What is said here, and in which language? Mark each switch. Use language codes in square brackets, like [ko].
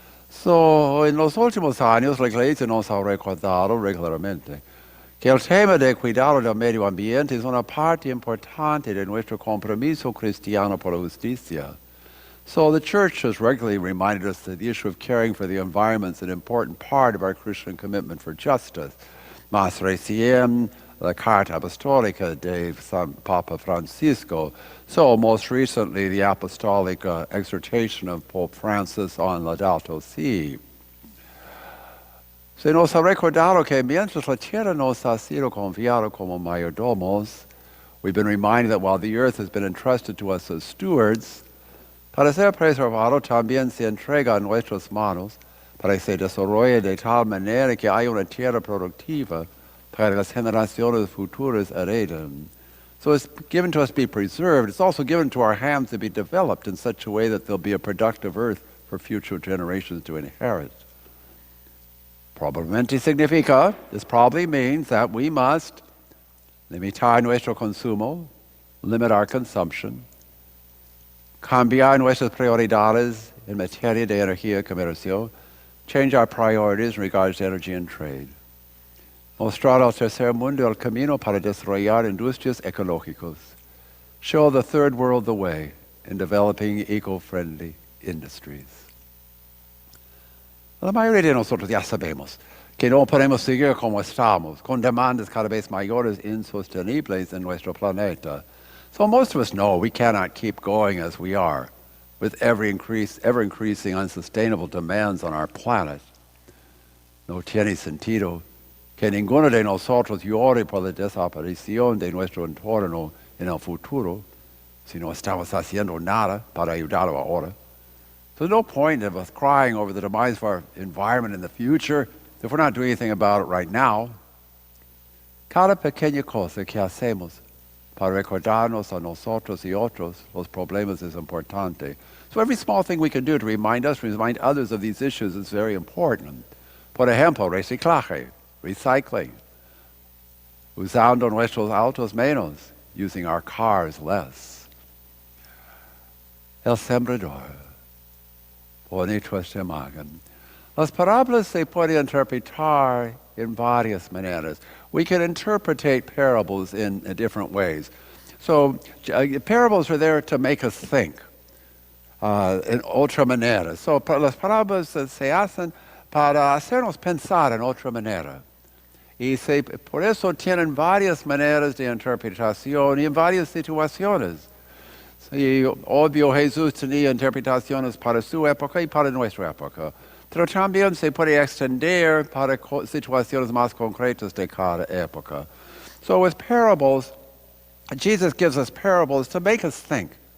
[es] So, en los últimos años, la Iglesia nos ha recordado regularmente que el tema de cuidado del medio ambiente es una parte importante de nuestro compromiso cristiano por la justicia. [en] So the Church has regularly reminded us that the issue of caring for the environment is an important part of our Christian commitment for justice. [es] Más recién, la Carta Apostólica de San Papa Francisco. [en] So most recently, the apostolic exhortation of Pope Francis on Laudato Si. [es] Se nos ha recordado que mientras la tierra nos ha sido confiada como mayordomos, [en] we've been reminded that while the earth has been entrusted to us as stewards, [es] para ser preservado también se entrega en nuestras manos para que se desarrolle de tal manera que haya una tierra productiva para que las generaciones futuras hereden. [en] So it's given to us to be preserved. It's also given to our hands to be developed in such a way that there'll be a productive earth for future generations to inherit. [es] Probablemente significa, [en] this probably means that we must [es] limitar nuestro consumo, [en] limit our consumption, [es] cambiar nuestras prioridades en materia de energía y comercio, [en] change our priorities in regards to energy and trade. [es] Mostrar al tercer mundo el camino para desarrollar industrias ecológicas. [en] Show the third world the way in developing eco-friendly industries. [es] La mayoría de nosotros ya sabemos que no podemos seguir como estamos, con demandas cada vez mayores e insostenibles en nuestro planeta. [en] So most of us know we cannot keep going as we are, with ever-increasing unsustainable demands on our planet. [es] No tiene sentido que ninguno de nosotros llore por la desaparición de nuestro entorno en el futuro, si no estamos haciendo nada para ayudarlo ahora. [en] There's no point of us crying over the demise of our environment in the future if we're not doing anything about it right now. [es] Cada pequeña cosa que hacemos para recordarnos a nosotros y otros los problemas is importante. [en] So every small thing we can do to remind us, remind others of these issues is very important. [es] Por ejemplo, reciclaje, recycling, usando nuestros autos menos, [en] using our cars less. [es] El sembrador. Bonito esta imagen. Las parábolas se pueden interpretar in varias maneras. [en] We can interpretate parables in different ways. So parables are there to make us think in [es] otra manera. So las parábolas se hacen para hacernos pensar en otra manera. Y por eso tienen varias maneras de interpretación y en varias situaciones. Y obvio Jesús tenía interpretaciones para su época y para nuestra época. Pero también se puede extender para situaciones más concretas de cada época. [en] So with parables, Jesus gives us parables to make us think.